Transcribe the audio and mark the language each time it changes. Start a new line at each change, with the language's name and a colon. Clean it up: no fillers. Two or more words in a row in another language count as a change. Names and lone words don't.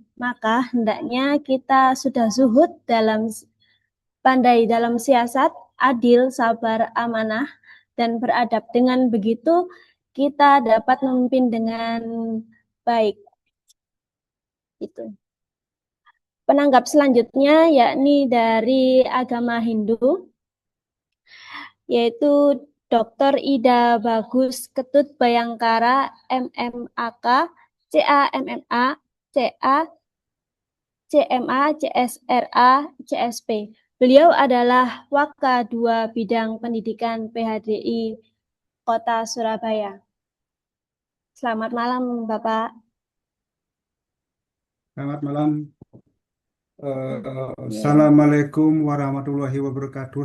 Indonesian: Maka hendaknya kita sudah zuhud pandai dalam siasat, adil, sabar, amanah, dan beradab. Dengan begitu, kita dapat memimpin dengan baik. Itu. Penanggap selanjutnya yakni dari agama Hindu, yaitu Dr. Ida Bagus Ketut Bayangkara, MMAK, CAMMA, CA, CMA, CSRA, CSP. Beliau adalah Waka 2 Bidang Pendidikan PHDI Kota Surabaya. Selamat malam, Bapak. Selamat malam.
Arabic: السلام عليكم ورحمة الله وبركاته.